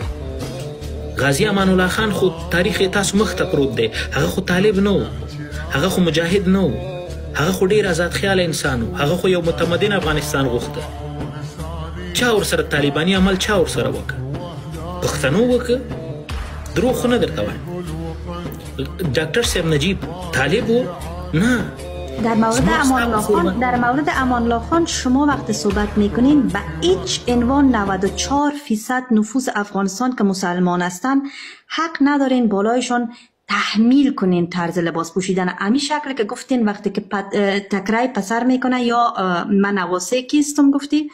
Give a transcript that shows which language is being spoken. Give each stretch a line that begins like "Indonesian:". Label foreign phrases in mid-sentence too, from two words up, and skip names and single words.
Pashto: غازي امان الله خان خو تاریخ یې تاسو مخ ته پروت دی، هغه خو طالب نه و، هغه خو مجاهد نه و، هغه خو ډېر آزاد خیاله انسان و، هغه خو یو متمدن افغانستان غوښته. چا ورسره طالباني عمل چا ورسره وکړه؟ پښتنو وکړه؟ دروغ خو نه درته وایم. ډاکټر صاحب نجیب طالب و؟ نه.
Persian: در مورد امان الله خان شما وقت صحبت میکنین به هیچ عنوان 94% نفوس افغانستان که مسلمان هستند حق ندارین بالایشان تحمیل کنین طرز لباس پوشیدن امی شکل که گفتین وقتی که تکرای پسر میکنه یا من نواسه کیستم گفتی.